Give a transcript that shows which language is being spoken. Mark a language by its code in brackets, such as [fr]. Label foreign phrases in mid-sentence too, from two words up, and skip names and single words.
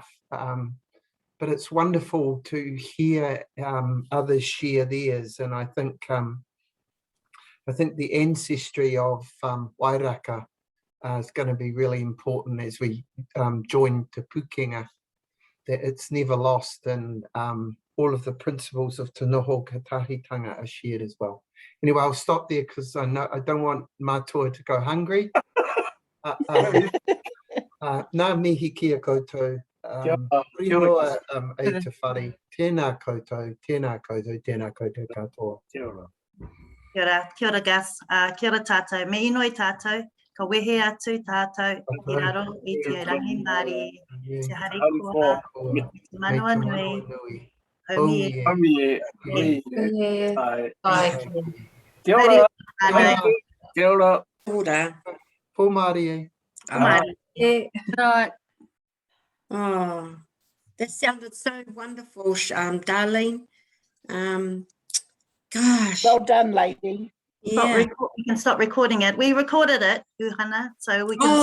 [en] But it's wonderful to hear others share theirs, and I think the ancestry of Wairaka is going to be really important as we join Te Pūkenga, that it's never lost, and all of the principles of Te Noho Katahitanga are shared as well. Anyway, I'll stop there because I don't want Mātua to go hungry. [mi] Nā mihi kia koutou. Rinoa e te whare. Tēnā koutou, tēnā koutou, tēnā koutou katoa. Kia ora. Kia ora Gus, kia ora tātou. Me inoi tātou, ka wehe atu tātou, i raro i te rangi Māori, te hari koa, i te manua nui, haumi e. Kia ora. Kia ora. Ora. Pō Māori e. [en] Right. Oh, that sounded so wonderful, Darlene. Gosh. Well done, lady. Stop Yeah. we can stop recording it. We recorded it, Uhana, so we can